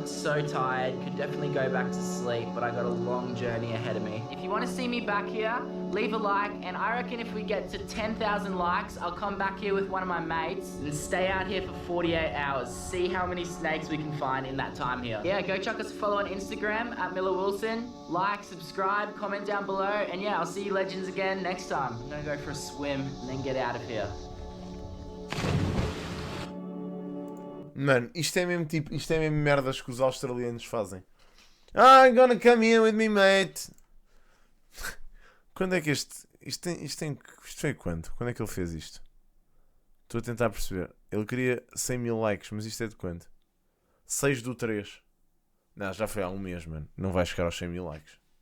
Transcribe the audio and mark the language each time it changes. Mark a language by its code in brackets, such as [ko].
[en] So tired, could definitely go back to sleep, but I got a long journey ahead of me. If you want to see me back here, leave a like, and I reckon if we get to 10,000 likes, I'll come back here with one of my mates and stay out here for 48 hours. See how many snakes we can find in that time here. Yeah, go chuck us a follow on Instagram at Miller Wilson. Like, subscribe, comment down below, and yeah, I'll see you legends again next time. I'm gonna go for a swim and then get out of here. [pt] Mano, isto é mesmo tipo, isto é mesmo merdas que os australianos fazem. [en] I'm gonna come in with me, mate. [pt] Quando é que isto foi quando? Quando é que ele fez isto? Estou a tentar perceber. Ele queria 100 mil likes, mas isto é de quando? 6/3. Não, já foi há um mês, mano. Não vai chegar aos 100 mil likes.